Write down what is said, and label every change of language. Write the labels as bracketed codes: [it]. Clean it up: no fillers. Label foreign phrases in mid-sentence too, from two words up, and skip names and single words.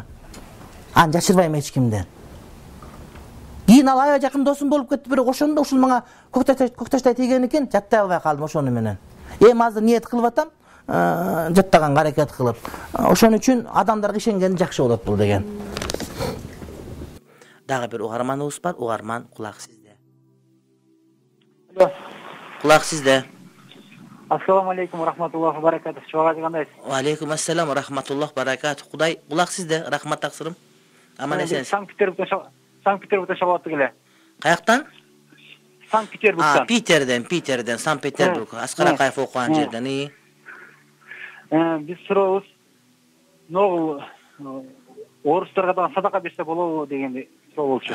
[ky] Аны жашырбайм эч кимден. Кийин ал аябай жакын досум болуп кетти, бирок ошондо ушул мага көк таштай тийген экен, жаттай албай калдым ошону менен. Эми азыр ниет кылып атам, жаттаганга аракет кылып. Ошон үчүн адамдарга ишенген жакшы болот бул деген. Дагы бир угарманыбыз бар, угарман кулак сизде. Кулак сизде. [ar] السلام عليكم ورحمة الله وبركاته. [ky] Чогажы кандайсыз? [ar] وعليكم السلام رحمة الله بركاته. [ky] Кудай кулак сизде, рахмат таксырым. Аман эсенсиз. Санкт-Петербургдан чалып эле. Каяктан? Санкт-Петербургдан. Питерден, Санкт-Петербург. Аскар Акаев окуган жерден. Биз сурообуз, ногул орустарга да садака берсе болобу дегенди суроо болчу.